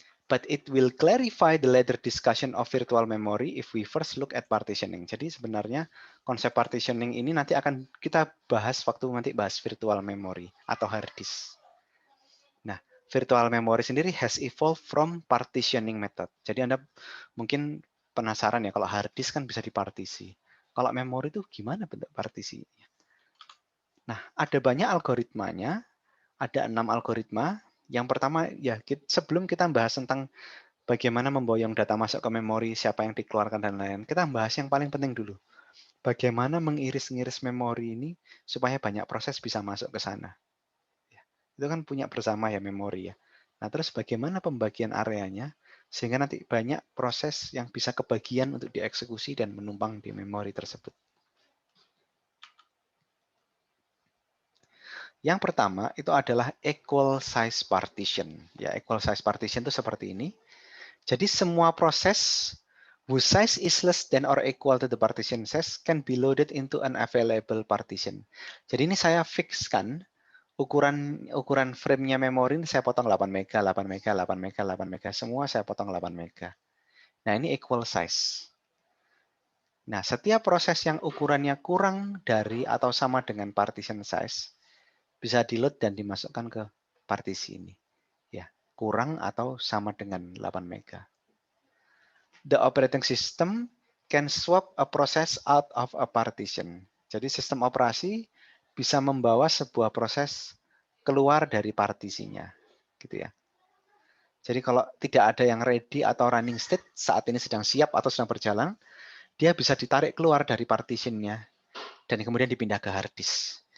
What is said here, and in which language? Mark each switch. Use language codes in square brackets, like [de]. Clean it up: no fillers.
[en] But it will clarify the later discussion of virtual memory if we first look at partitioning. [id] Jadi sebenarnya konsep partitioning ini nanti akan kita bahas waktu nanti bahas virtual memory atau hard disk. [en] Nah, virtual memory sendiri has evolved from partitioning method. [id] Jadi Anda mungkin penasaran ya, kalau hard disk kan bisa dipartisi. Kalau memori itu gimana bentuk partisinya? Nah, ada banyak algoritmanya, ada 6 algoritma. Yang pertama, ya sebelum kita bahas tentang bagaimana memboyong data masuk ke memori, siapa yang dikeluarkan, dan lain-lain, kita bahas yang paling penting dulu. Bagaimana mengiris-ngiris memori ini supaya banyak proses bisa masuk ke sana. Itu kan punya bersama ya memori ya. Nah, terus bagaimana pembagian areanya sehingga nanti banyak proses yang bisa kebagian untuk dieksekusi dan menumpang di memori tersebut. Yang pertama itu adalah equal size partition. Ya, equal size partition itu seperti ini. Jadi semua proses [en] whose size is less than or equal to the partition size can be loaded into an available partition. [id] Jadi ini saya fixkan ukuran frame-nya memori ini saya potong 8 mega, 8 mega, 8 mega, 8 mega. Semua saya potong 8 mega. Nah, ini equal size. Nah, setiap proses yang ukurannya kurang dari atau sama dengan partition size bisa di-load dan dimasukkan ke partisi ini. Ya, kurang atau sama dengan 8 mega. [en] The operating system can swap a process out of a partition. [id] Jadi sistem operasi bisa membawa sebuah proses keluar dari partisinya, gitu ya. Jadi kalau tidak ada yang ready atau running state saat ini sedang siap atau sedang berjalan, dia bisa ditarik keluar dari partitionnya dan kemudian dipindah ke hard disk.